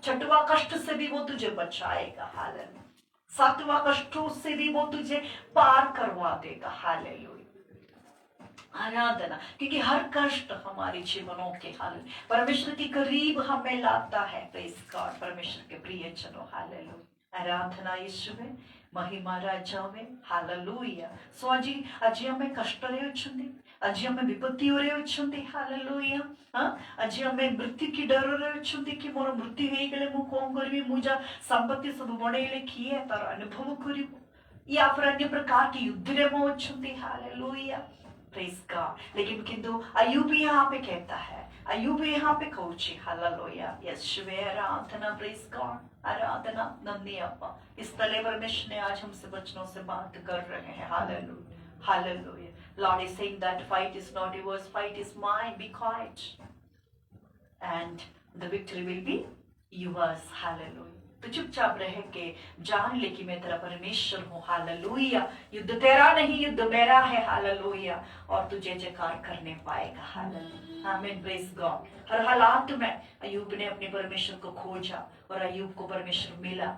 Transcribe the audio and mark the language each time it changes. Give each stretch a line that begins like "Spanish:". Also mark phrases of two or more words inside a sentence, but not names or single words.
Hindi: 6वां कष्ट से भी वो तुझे बचाएगा। हालेलुया सातवां कष्टों से भी वो तुझे पार करवा देगा। हालेलुया, आराधना, क्योंकि हर कष्ट हमारे जीवनों के हाल परमेश्वर के करीब हमें लाता है।
English: praise God,
Hindi: परमेश्वर के प्रिय जनों, हालेलुया, आराधना यीशुवे, महिमा राजावे, हालेलुया।
Odia: सो ଆଜି ଆମେ କଷ୍ଟରେ ଅଛନ୍ତି, ଆଜି ଆମେ ବିପତ୍ତିରେ ଅଛନ୍ତି। ହାଲେଲୁୟା, ଆଜି ଆମେ ମୃତ୍ୟୁ କି ଡରରେ ଅଛନ୍ତି କି ମୋର ମୃତ୍ୟୁ ହେଇଗଲେ ମୁଁ କଣ କରିବି, ମୁଁ ଯା ସମ୍ପତ୍ତି ସବୁ ବନେଇଲେ କିଏ ତାର ଅନୁଭବ କରିବ,
Hindi: या फिर अन्य प्रकार की युद्ध में वो अछुंती। हालेलुया,
English: praise God.
Hindi: लेकिन किंतु अय्यूब यहाँ पे कहता है, अय्यूब यहाँ पे कौची, हालेलुया, यीशुवे, आराधना,
English: praise God,
Hindi: आराधना,
Tamil: நன்றி அப்பா।
Hindi: इस तले परमेश्वर ने आज हमसे वचनों से बात कर रहे हैं। हालेलुया, हालेलुया।
English: Lord is saying that fight is not yours, fight is mine. Be quiet, and the victory will be yours. Hallelujah.
Hindi: तो चुपचाप रह के जान ले कि मैं तेरा परमेश्वर हूँ। हालेलुया, युद्ध तेरा नहीं, युद्ध मेरा है। हालेलुया, और तू जय जयकार करने पाएगा। हालेलुया, आमीन,
English: praise God.
Hindi: हर हालात में अय्यूब ने अपने परमेश्वर को खोजा और अय्यूब को परमेश्वर मिला।